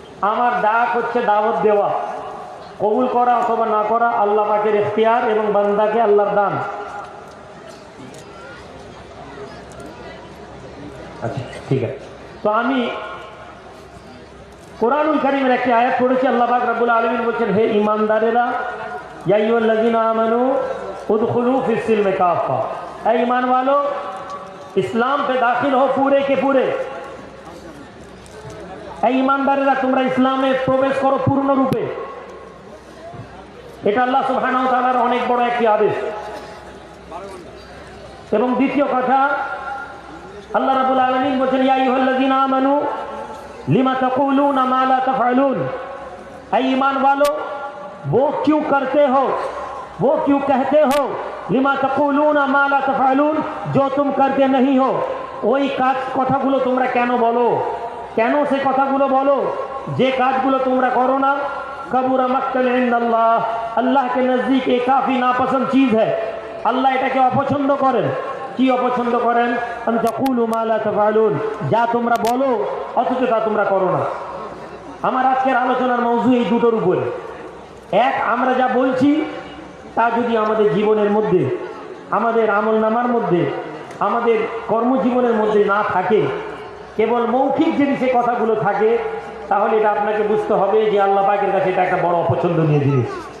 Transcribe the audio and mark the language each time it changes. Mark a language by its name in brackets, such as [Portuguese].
[Bangla] আমার ডাক হচ্ছে দাওয়াত দেওয়া, কবুল করা অথবা না করা আল্লাহ পাকের ইখতিয়ার এবং বান্দাকে আল্লাহর দান। আচ্ছা ঠিক আছে, তো আমি কোরআনুল কারীমের একটি আয়াত পড়েছি। আল্লাহ পাক রব্বুল আলামিন বলছেন, হে ঈমানদারেরা, [Arabic] ইয়া আইয়ুহাল্লাযীনা আমানু उदखुलू फिस सिल्म काफ़ा, [Hindi] ऐ ईमान वालो इस्लाम पे दाखिल हो पूरे के पूरे। [Bangla] ऐ ईमानदारेरा তোমরা ইসলামে প্রবেশ করো পূর্ণ রূপে। এটা আল্লাহ সুবহানাহু ওয়া তাআলার অনেক বড় একটি আদেশ। এবং দ্বিতীয় কথা, আল্লাহ রাব্বুল আলামিন বলেন, [Arabic] ইয়া আইয়ুহাল্লাযীনা আমানু লিমা তাকুলুনা মা লা তাফআলুন, [Hindi] ऐ ईमान वालो वो क्यों करते हो, वो क्यों कहते हो, [Arabic] लिमा तकुलूना मा ला तफअलून, [Hindi] जो तुम करते नहीं हो [Bangla] ওই কাজ কথাগুলো তোমরা কেন বলো, কেন সে কথাগুলো বলো যে কাজগুলো তোমরা করো না। [Arabic] कबुरा मक्तन इंदल्लाह, [Hindi] अल्लाह के नज़दीक एक काफ़ी नापसंद चीज़ है। [Bangla] আল্লাহ এটাকে অপছন্দ করেন। কি অপছন্দ করেন? [Arabic] আন তাকুলু মা লা তাফআলুন, [Bangla] যা তোমরা বলো অথচ তা তোমরা করো না। আমার আজকের আলোচনার মওজু এই দুটোর উপরে। এক, আমরা যা বলছি তা যদি আমাদের জীবনের মধ্যে, আমাদের আমলনামার মধ্যে, আমাদের কর্মজীবনের মধ্যে না থাকে, কেবল মৌখিক যদি সে কথাগুলো থাকে, তাহলে এটা আপনাকে বুঝতে হবে যে আল্লাহ পাকের কাছে এটা একটা বড় অপছন্দনীয় জিনিস।